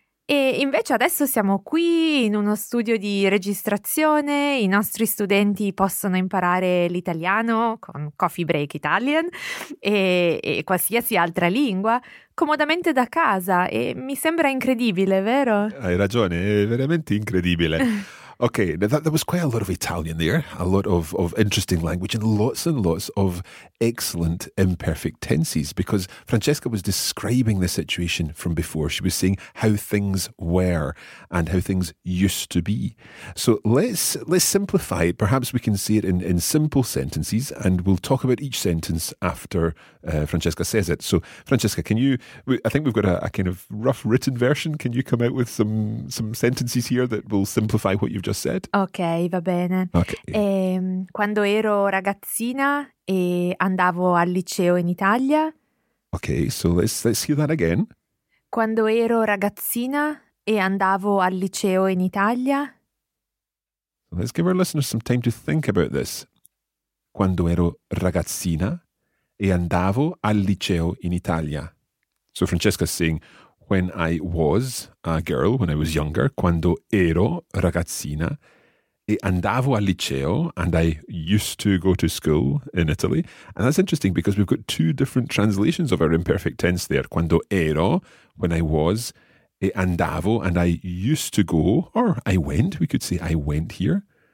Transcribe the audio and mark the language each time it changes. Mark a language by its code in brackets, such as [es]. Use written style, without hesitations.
[it] E invece adesso siamo qui in uno studio di registrazione, i nostri studenti possono imparare l'italiano con Coffee Break Italian e qualsiasi altra lingua comodamente da casa e mi sembra incredibile, vero? Hai ragione, è veramente incredibile. [en] Ok, now that was quite a lot of Italian there, a lot of interesting language and lots of excellent imperfect tenses because Francesca was describing the situation from before. She was saying how things were and how things used to be. So let's simplify it. Perhaps we can say it in simple sentences and we'll talk about each sentence after Francesca says it. So Francesca, can you, I think we've got a kind of rough written version. Can you come out with some sentences here that will simplify what you've just said? [it] Ok, va bene. [en] Okay. [it] Quando ero ragazzina e andavo al liceo in Italia. [en] Ok, so let's hear that again. [it] Quando ero ragazzina e andavo al liceo in Italia. [en] Let's give our listeners some time to think about this. [it] quando ero ragazzina e andavo al liceo in Italia. [en] So Francesca's saying, when I was a girl, when I was younger, [it] quando ero ragazzina e andavo al liceo, [en] and I used to go to school in Italy. And that's interesting because we've got two different translations of our imperfect tense there. [it] Quando ero, [en] when I was, [it] e andavo, [en] and I used to go, or I went, we could say I went here.